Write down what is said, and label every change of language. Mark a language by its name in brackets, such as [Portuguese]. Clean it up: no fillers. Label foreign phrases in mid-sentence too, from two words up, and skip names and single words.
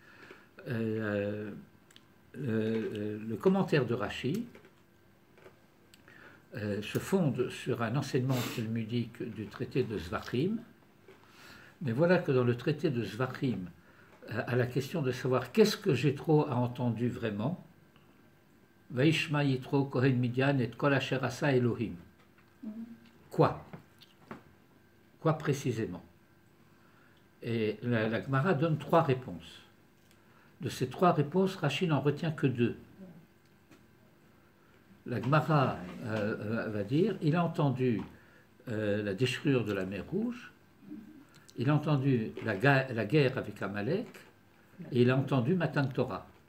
[French] Le commentaire de Rashi se fonde sur un enseignement talmudique du traité de Zvachim. Mais voilà que dans le traité de Zvachim, à la question de savoir qu'est-ce que Jéthro a entendu vraiment, [Hebrew] וישמע יתרו כהן מדין את כל אשר עשה אלהים. [French] Quoi? Quoi précisément? Et la Gemara donne trois réponses. De ces trois réponses, Rashi n'en retient que deux. La Gemara va dire, il a entendu la déchirure de la mer Rouge, il a entendu la guerre avec Amalek, et il a entendu [Hebrew] מתן תורה.